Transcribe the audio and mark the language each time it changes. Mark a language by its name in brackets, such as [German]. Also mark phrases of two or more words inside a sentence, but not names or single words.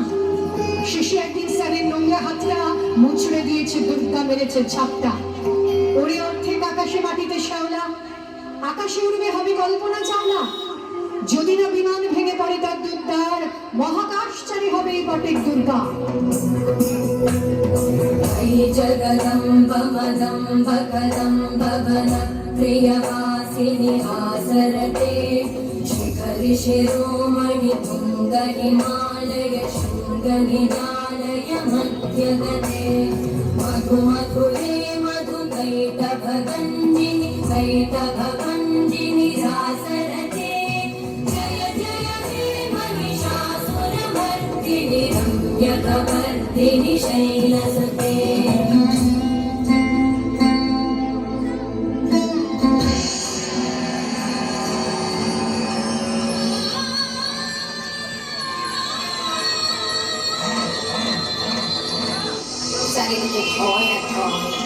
[Bangla] শেষে একদিন স্যারের নোংরা হাতটা মুচড়ে দিয়েছে দুর্গা, মেরেছে ছাপটা। ওরে অর্ধেক আকাশে মাটিতে শ্যাওলা, আকাশে উড়বে হবে কল্পনা চাওলা। যদি না বিমান ভেঙে পড়ে তার দুর্দার, মহাকাশচারী হবে এই বটের দুর্গা। [Sanskrit] जगदम्ब मदम्ब कदम्ब वन प्रियवासिनि आसरते शिखरि शिरोमणि तुङ्ग हिमालय शृङ्ग निजालय मध्यगते मधु मधुरे मधु कैटभगञ्जिनि कैटभगञ्जिनि रासरते जय जय हे महिषासुरमर्दिनि रम्यकवर्दिनि शैलसुते [Bangla] চারিদিকে ভয় আর ভয়।